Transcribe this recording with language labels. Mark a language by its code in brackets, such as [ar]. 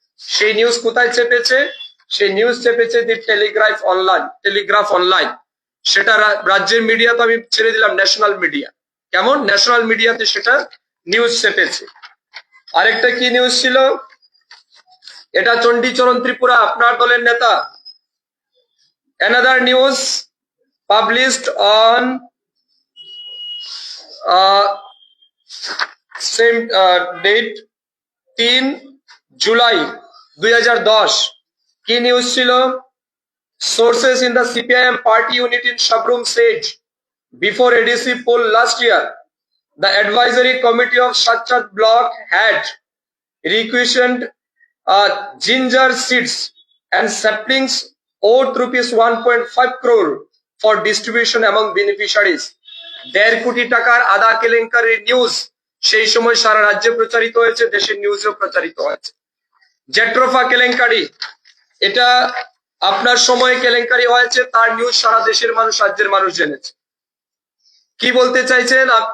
[bn] সেই নিউজ কোথায় চেপেছে? সেই নিউজ চেপেছে দি টেলিগ্রাফ অনলাইন। সেটা রাজ্যের মিডিয়া তো আমি ছেড়ে দিলাম, ন্যাশনাল মিডিয়া। কেমন? ন্যাশনাল মিডিয়াতে সেটা নিউজ চেপেছে। আরেকটা কি নিউজ ছিল? এটা চণ্ডীচরণ ত্রিপুরা, আপনার দলের নেতা। [en] Another news published on same date 3 July 2010। [bn] কি নিউজ ছিল? [en] Sources in the CPIM party unit in Shabrum said before ADC poll last year, the advisory committee of Shachat block had requisitioned ginger seeds and saplings owed rupees 1.5 crore for distribution among beneficiaries। [bn] 1.5 কোটি টাকার আদা কেলেঙ্কারির news সেই সময় সারা রাজ্যে প্রচারিত হয়েছে, দেশের নিউজেও প্রচারিত হয়েছে। জেট্রোফা কেলেঙ্কারি, এটা আপনার সময় কেলেঙ্কারি হয়েছে, তার নিউজ সারা দেশের মানুষ, রাজ্যের মানুষ জেনেছে। কি বলতে চাইছেন?